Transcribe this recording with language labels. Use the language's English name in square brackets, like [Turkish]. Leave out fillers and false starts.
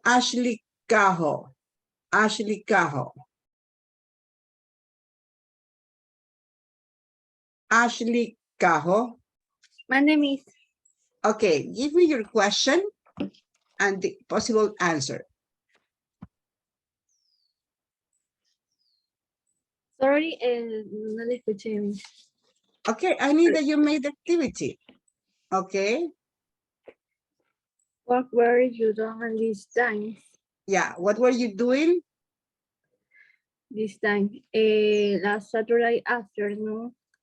[English] Ashley Cajo. Ashley Cajo. Ashley Cajo. My name is. Okay, give me your question and the possible answer. [Spanish] Sorry, no le escuché bien. [English] Okay, I need that you made the activity. Okay, What were you doing this time? yeah, what were you doing? This time, last Saturday afternoon.